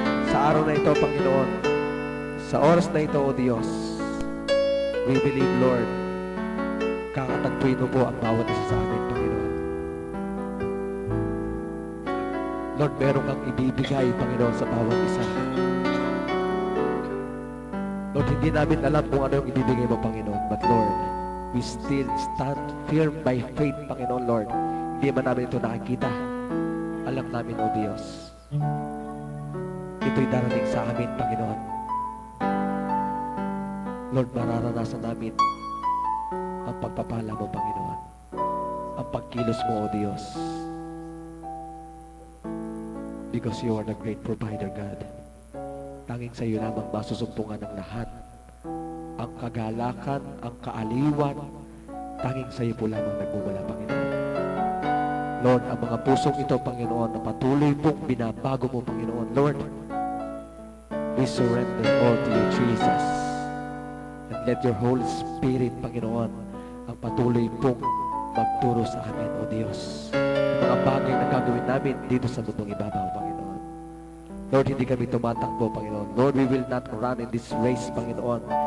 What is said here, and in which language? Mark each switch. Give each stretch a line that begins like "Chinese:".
Filipino: Sa araw na ito, Panginoon, sa oras na ito, O Diyos,
English: we believe,
Filipino: Lord, kakatagpuin mo po ang bawat isa sa amin, Panginoon. Lord, meron kang ibibigay, Panginoon, sa bawat isa. Lord, hindi namin alam kung ano yung ibibigay mo, Panginoon.
English: But Lord, we still stand firm by faith, Panginoon, Lord.
Filipino: Hindi man namin ito nakikita. Alam namin, O Diyos, ito'y darating sa amin, Panginoon. Lord, mararanasan namin ang pagpapala mo, Panginoon. Ang pagkilos mo, O Diyos.
English: Because you are the great provider, God.
Filipino: Tanging sa iyo lamang masusumpungan ng lahat. Ang kagalakan, ang kaaliwan, tanging sa iyo po lamang nagmumula, Panginoon. Lord, ang mga pusong ito, Panginoon, na patuloy pong binabago mo, Panginoon.
English: Lord, we surrender all to you, Jesus. And let your Holy Spirit,
Filipino: Panginoon, ang patuloy pong magturo sa amin, O Diyos. Ang mga bagay na gagawin namin dito sa mundong ibabaw, Panginoon. Lord, hindi kami tumatakbo, Panginoon.
English: Lord, we will not run in this race, Panginoon.